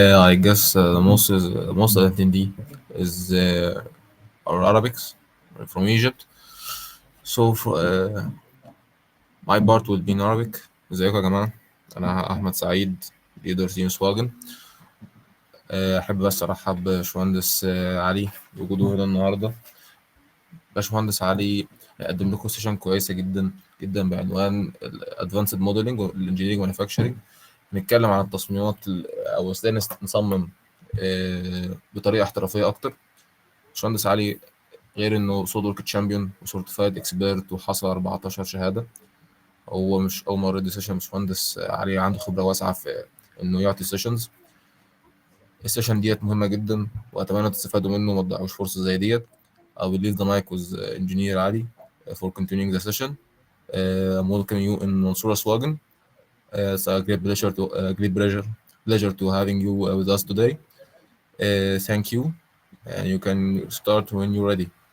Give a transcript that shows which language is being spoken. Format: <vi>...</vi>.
<en>I guess the most attendee is our Arabics from Egypt. So for, my part will be in Arabic.</en> <ar>ازيكم يا جماعة؟ أنا أحمد سعيد ليدر تيم سواجن. أحب بس أرحب باشمهندس علي بوجوده هنا النهاردة. باشمهندس علي هيقدم لكم سيشن كويسة جدا جدا بعنوان الادفانسد موديلنج والانجينيرنج مانيفاكتشرنج. نتكلم عن التصميمات او ازاي نصمم بطريقه احترافيه اكتر. باشمهندس علي غير انه سوليد ورك تشامبيون وسيرتيفايد اكسبيرت وحصل 14 شهاده. هو مش اول مره يدي سيشن. باشمهندس علي عنده خبره واسعه في انه يعطي سيشنز. السيشن ديت مهمه جدا واتمنى تستفادوا منه وما تضيعوش فرصه زي ديت.</ar> <en>I will leave the mic with engineer Ali for continuing the session. I'm welcoming you in Mansoura Swagan. It's a great pleasure to having you with us today. Thank you, and you can start when you're ready.</en>